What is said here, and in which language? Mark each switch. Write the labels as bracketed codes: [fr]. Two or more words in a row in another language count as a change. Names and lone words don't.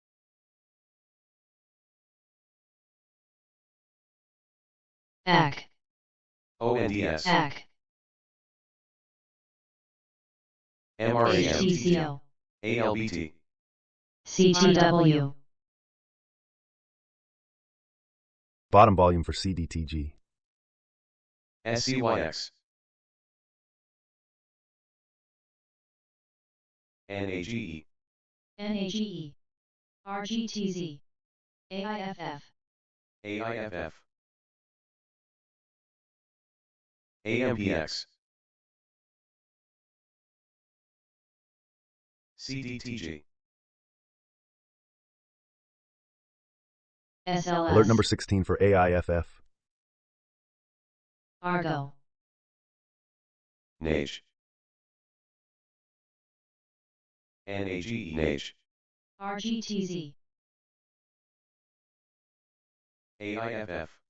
[en] AC. ONDS. AC. MRAM. HTCO. ALBT. CTW. Bottom volume for CDTG. SCYX. NAGE. NAGE. RGTZ. AIFF. AIFF. AMPX. CDTG. SLS. Alert number 16 for AIFF. Argo. Nage. NAGE. Nage. RGTZ. AIFF.